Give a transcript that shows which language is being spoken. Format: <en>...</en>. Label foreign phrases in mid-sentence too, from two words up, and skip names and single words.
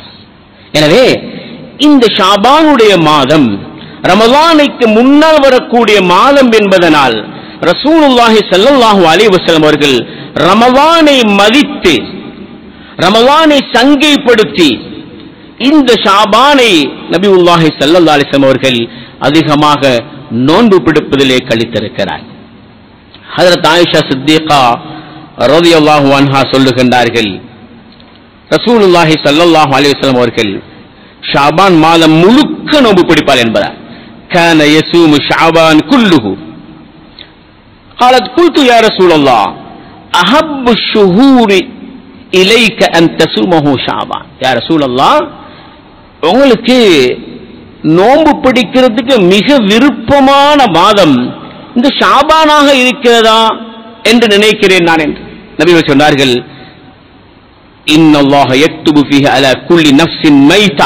<ta>எனவே இந்த ஷாபானுடைய மாதம் ரமலானுக்கு முன்னால் வரக்கூடிய மாதம் என்பதனால்</ta> <ar>رسول الله صلى الله عليه وسلم</ar> <ta>அவர்கள் ரமலானை மதித்து, ரமலானை சங்கைப்படுத்தி இந்த ஷாபானை</ta> <ar>نبي الله صلى الله عليه وسلم</ar> <ta>அவர்கள் அதிகமாக நோன்பு பிடிப்பதிலே கழித்திருக்கிறார். ஹஜ்ரத் ஆயிஷா சித்திகா</ta> <ar>رضي الله عنها</ar> <ta>சொல்லுகின்றார்கள்,</ta> <ar>رسول الله صلى الله عليه وسلم</ar> <ta>அவர்கள் ஷாபான் மாதம் முழுக்க நோன்பு பிடிப்பார் என்பதால்</ta> <ar>كان يصوم شعبان كله. قالت قلت يا رسول الله احب الشهور اليك ان تصومه شعبان. يا رسول الله,</ar> <ta>உங்களுக்கு நோன்பு பிடிக்கிறதுக்கு மிக விருப்பமான மாதம் இந்த ஷாபானாக இருக்கிறதா என்று நினைக்கிறேன் நான் என்று நபிகள் சொன்னார்கள்.</ta> <ar>إن الله يكتب فيه على كل نفس ميتة.</ar>